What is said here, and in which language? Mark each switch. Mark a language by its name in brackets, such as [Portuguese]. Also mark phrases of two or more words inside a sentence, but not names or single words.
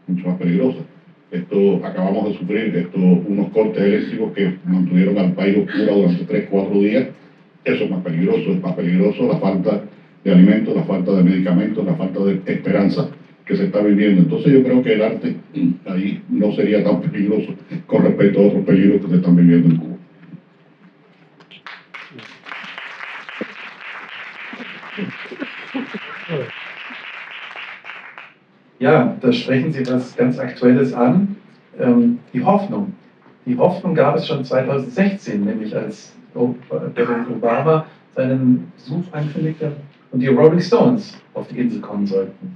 [Spanish] Acabamos de sufrir unos cortes eléctricos que mantuvieron al país oscuro durante 3-4 días. Eso es más peligroso la falta de alimentos, la falta de medicamentos, la falta de esperanza que se está viviendo. Entonces yo creo que el arte ahí no sería tan peligroso con respecto a otros peligros que se están viviendo en Cuba. [German] Ja, da sprechen Sie was ganz Aktuelles an, die Hoffnung. Die Hoffnung gab es schon 2016, nämlich als Präsident Obama seinen Besuch ankündigte und die Rolling Stones auf die Insel kommen sollten.